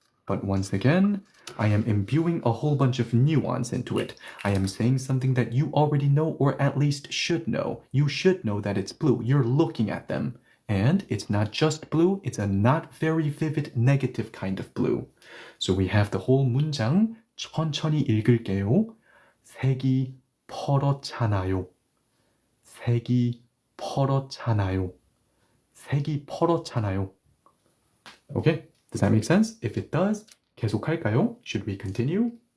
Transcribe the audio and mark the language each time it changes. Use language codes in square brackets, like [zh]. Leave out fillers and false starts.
[en] But once again, I am imbuing a whole bunch of nuance into it. I am saying something that you already know or at least should know. You should know that it's blue. You're looking at them. And it's not just blue, it's a not very vivid negative kind of blue. So we have the whole 문장 [ko] 천천히 읽을게요. 색이 퍼렇잖아요. 색이 퍼렇잖아요. 색이 퍼렇잖아요. [en] Okay, does that make sense? If it does, [ko] 계속할까요? [en] Should we continue?